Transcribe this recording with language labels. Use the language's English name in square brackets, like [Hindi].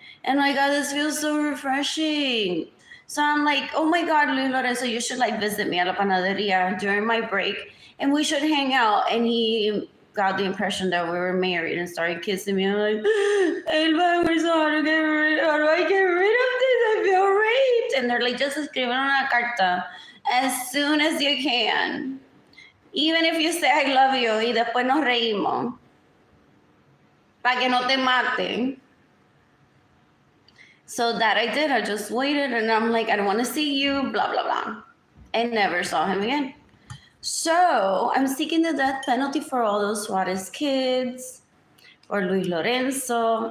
[English] And my God, this feels so refreshing. So I'm like, oh my God, Luis Lorenzo, you should like visit me at La Panaderia during my break and we should hang out. And he got the impression that we were married and started kissing me. I'm like, Elba, how do I get rid of this? I feel raped. And they're like, just [Spanish] escribe una carta [English] as soon as you can. Even if you say I love you [Spanish] y después nos reímos. Para que no te maten. [English] So that I did. I just waited and I'm like, I don't want to see you, blah, blah, blah. And never saw him again. So I'm seeking the death penalty for all those Suarez kids, or Luis Lorenzo.